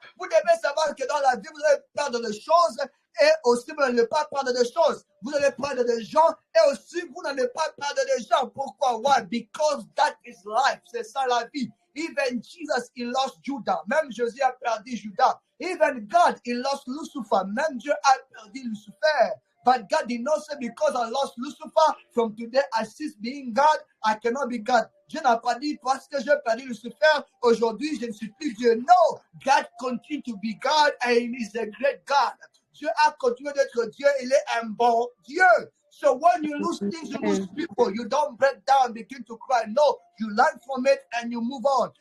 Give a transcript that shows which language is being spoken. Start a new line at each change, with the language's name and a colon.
French: Vous devez savoir que dans la vie, vous allez perdre des choses et aussi vous n'allez pas perdre des choses. Vous allez perdre des gens et aussi vous n'allez pas perdre des gens. Pourquoi?
English: Why? Because that is life.
French: C'est ça la vie.
English: Even Jesus, he lost Judah.
French: Même Jésus a perdu Judas.
English: Even God, he lost Lucifer.
French: Même Dieu a perdu Lucifer.
English: But God did not say, because I lost Lucifer, from today I cease being God, I cannot be God.
French: Dieu n'a pas dit, parce que j'ai perdu Lucifer, aujourd'hui je ne suis plus Dieu.
English: No, God continue to be God and he is a great God.
French: Dieu a continué d'être Dieu, il est un bon Dieu.
English: So when you lose things, you lose people. You don't break down, begin to cry. No, you learn from it and you move on.